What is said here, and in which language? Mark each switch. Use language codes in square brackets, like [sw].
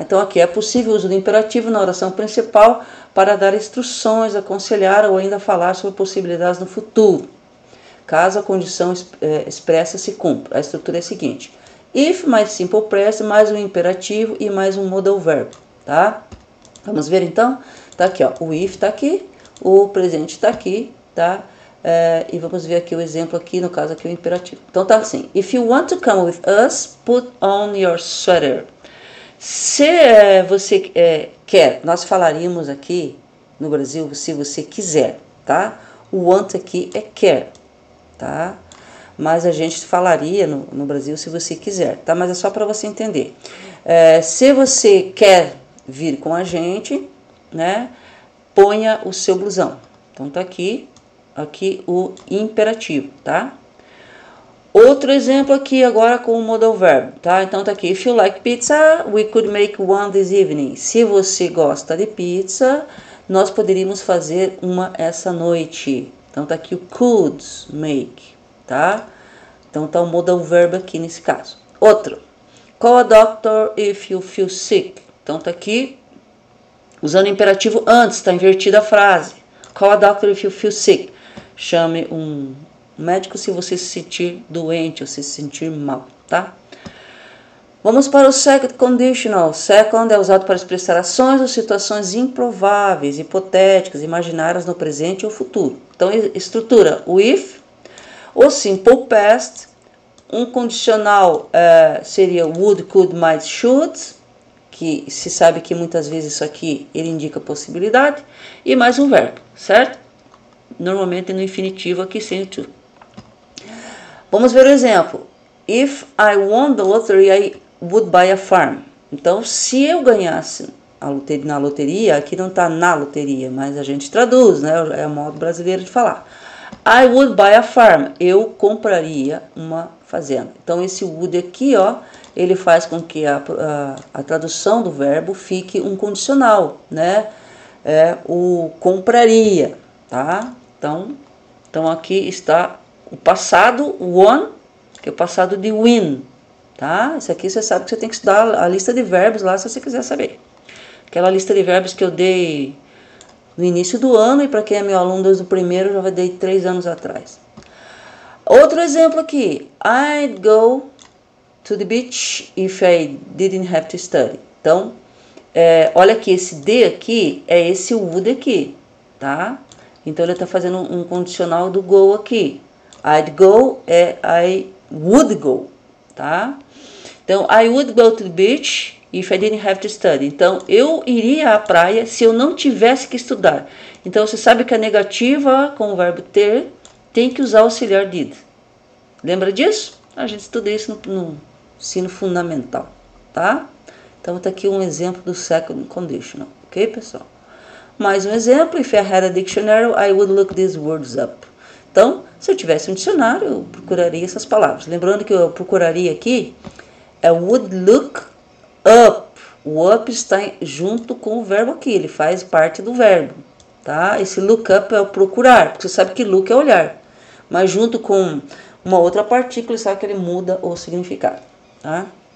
[pt] Então aqui é possível o uso do imperativo na oração principal para dar instruções, aconselhar ou ainda falar sobre possibilidades no futuro, caso a condição expressa se cumpra. A estrutura é a seguinte: if mais simple present mais um imperativo e mais um modal verb, tá? Vamos ver então? Tá aqui, ó, o if tá aqui, o presente tá aqui, tá? E vamos ver aqui o exemplo aqui, no caso aqui o imperativo. Então tá assim: [en] if you want to come with us, put on your sweater. [pt] Se você quer, nós falaríamos aqui no Brasil, se você quiser, tá? O want aqui é quer, tá? Mas a gente falaria no Brasil se você quiser, tá? Mas é só para você entender. Se você quer vir com a gente, né? Ponha o seu blusão. Então tá aqui o imperativo, tá? Outro exemplo aqui agora com o modal verb, tá? Então tá aqui: [en] if you like pizza, we could make one this evening. [pt] Se você gosta de pizza, nós poderíamos fazer uma essa noite. Então tá aqui o could make, tá? Então tá o modal verb aqui nesse caso. Outro: [en] call a doctor if you feel sick. [pt] Então tá aqui usando o imperativo antes, tá invertida a frase. [en] Call a doctor if you feel sick. [pt] Chame um médico se você se sentir doente ou se sentir mal, tá? Vamos para o second conditional. Second é usado para expressar ações ou situações improváveis, hipotéticas, imaginárias no presente ou futuro. Então, estrutura: o if, o simple past, um condicional seria would, could, might, should, que se sabe que muitas vezes isso aqui ele indica possibilidade, e mais um verbo, certo? Normalmente no infinitivo aqui sem o to. Vamos ver o exemplo. [en] If I won the lottery, I would buy a farm. [pt] Então, se eu ganhasse na loteria, aqui não está na loteria, mas a gente traduz, né? É o modo brasileiro de falar. [en] I would buy a farm. [pt] Eu compraria uma fazenda. Então, esse would aqui, ó, ele faz com que a tradução do verbo fique um condicional, né? O compraria, tá? Então aqui está o passado won, que é o passado de win, tá? Isso aqui você sabe que você tem que estudar a lista de verbos lá se você quiser saber. Aquela lista de verbos que eu dei no início do ano, e para quem é meu aluno desde o primeiro, eu já dei 3 anos atrás. Outro exemplo aqui: [en] I'd go to the beach if I didn't have to study. [pt] Então, olha aqui, esse de aqui é esse would aqui, tá? Então, ele está fazendo um condicional do go aqui. [en] I'd go é I would go, tá? [pt] Então, [en] I would go to the beach if I didn't have to study. [pt] Então, eu iria à praia se eu não tivesse que estudar. Então, você sabe que a negativa com o verbo ter tem que usar o auxiliar did. Lembra disso? A gente estuda isso no ensino fundamental, tá? Então, tá aqui um exemplo do second conditional, ok, pessoal? Mais um exemplo: [en] if I had a dictionary, I would look these words up. [pt] Então, se eu tivesse um dicionário, eu procuraria essas palavras. Lembrando que eu procuraria aqui would look up. O up está junto com o verbo aqui, ele faz parte do verbo, tá? Esse look up é o procurar, porque você sabe que look é olhar, mas junto com uma outra partícula, sabe que ele muda o significado, tá?